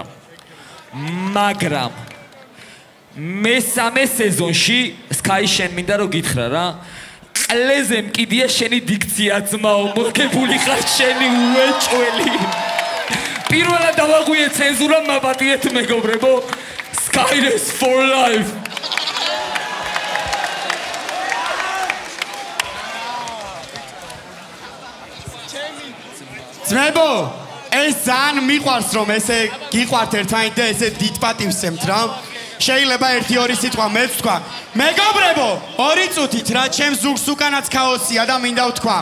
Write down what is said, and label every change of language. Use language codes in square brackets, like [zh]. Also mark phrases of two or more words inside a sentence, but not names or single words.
[ka] მაგრამ მესამე სეზონში Sky შენ მინდა რომ გითხრა რა. ყლეზე მკიდია შენი დიქცია ძმაო, მოგებული ხარ შენი უეჭველი. პირველად დავაღვიე ცენზურა, მაპატიეთ მეგობრებო. [en] Skyres for life. [ka] ძმებო, ეს ძალიან მიყვარს რომ ესე გიყვართ ერთმანეთ და ესე დიდ პატივსემთ რა. შეიძლება 1-2 სიტყვა მეც თქვა. მეგობრებო, 2 წუთით რა, ჩემს ზურგს უკანაც ქაოსია და მინდა ვთქვა.